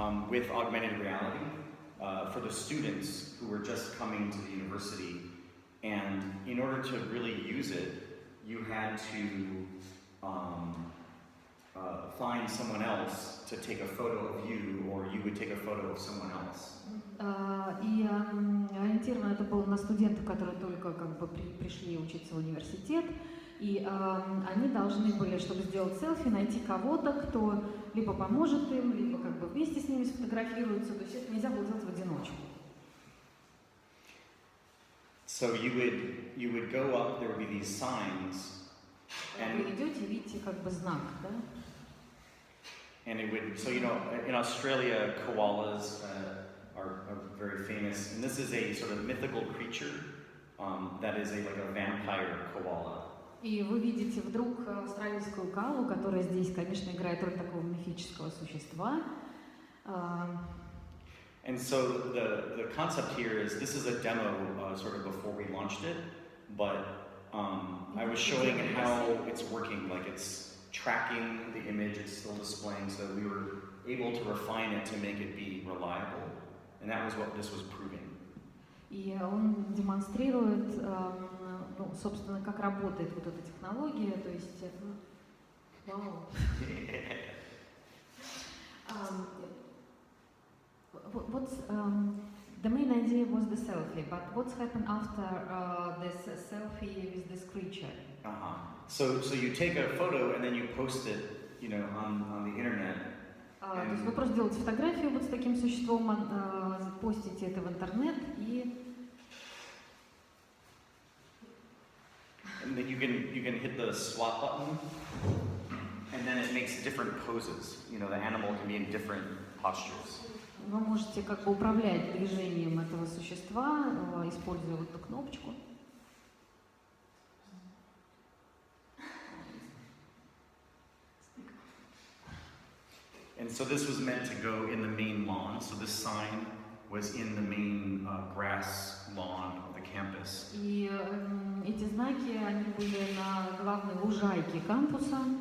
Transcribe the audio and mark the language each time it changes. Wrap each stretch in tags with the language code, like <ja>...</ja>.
<en>With augmented reality for the students who were just coming to the university, and in order to really use it, you had to find someone else to take a photo of you, or you would take a photo of someone else.</en> <ru>И ориентировано это было на студентов, которые только как бы пришли учиться в университет, и они должны были, чтобы сделать селфи, найти кого-то, кто либо поможет им, либо как бы вместе с ними сфотографируется, то есть это нельзя было делать в одиночку.</ru> <en>So you would go up, there would be these signs,</en> <ru>Вы идете, видите как бы знак, да?</ru> <en>and it would, so you know, in Australia, koalas are very famous, and this is a sort of mythical creature that is like a vampire koala.</en> <ru>И вы видите вдруг австралийскую коалу, которая здесь, конечно, играет роль такого мифического существа.</ru> <en>And so the concept here is, this is a demo sort of before we launched it, but I was showing how it's working, like it's tracking the image, it's still displaying, so we were able to refine it to make it be reliable, and that was what this was proving.</en> <ru>И он демонстрирует, ну, собственно, как работает вот эта технология, то есть, вау.</ru> <en>What's the main idea was the selfie, but what's happened after this selfie with this creature? So you take a photo and then you post it, you know, on the internet.</en> <ru>То есть вы просто делаете фотографию вот с таким существом, постите это в интернет и.</ru> <en>And then you can hit the swap button, and then it makes different poses. You know, the animal can be in different postures.</en> <ru>Вы можете как бы управлять движением этого существа, используя вот эту кнопочку.</ru> <en>And so this was meant to go in the main lawn. So this sign was in the main grass lawn of the campus.</en> <ru>И эти знаки, они были на главной лужайке кампуса.</ru>